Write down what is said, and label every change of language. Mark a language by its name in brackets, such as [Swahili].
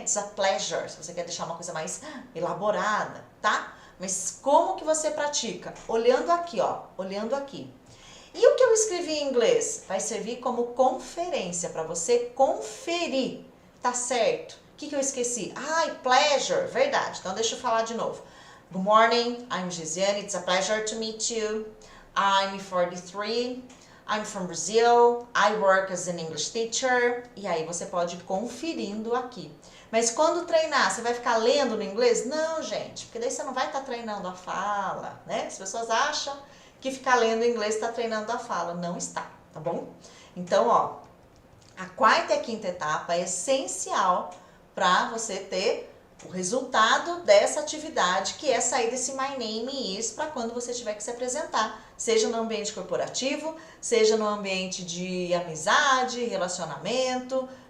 [English] It's a pleasure, [Portuguese] se você quer deixar uma coisa mais elaborada, tá? Mas como que você pratica? Olhando aqui, ó, olhando aqui. E o que eu escrevi em inglês? Vai servir como conferência, para você conferir, tá certo? O que eu esqueci? Ai, pleasure, verdade. Então, deixa eu falar de novo. [English] Good morning, I'm Gisele, it's a pleasure to meet you. I'm 43. I'm from Brazil, I work as an English teacher. [Portuguese] E aí você pode ir conferindo aqui. Mas quando treinar, você vai ficar lendo no inglês? Não, gente, porque daí você não vai estar treinando a fala, né? As pessoas acham que ficar lendo inglês está treinando a fala. Não está, tá bom? Então, ó, a quarta e a quinta etapa é essencial para você ter o resultado dessa atividade, que é sair desse [English] My Name Is [Portuguese] para quando você tiver que se apresentar, seja no ambiente corporativo, seja no ambiente de amizade, relacionamento.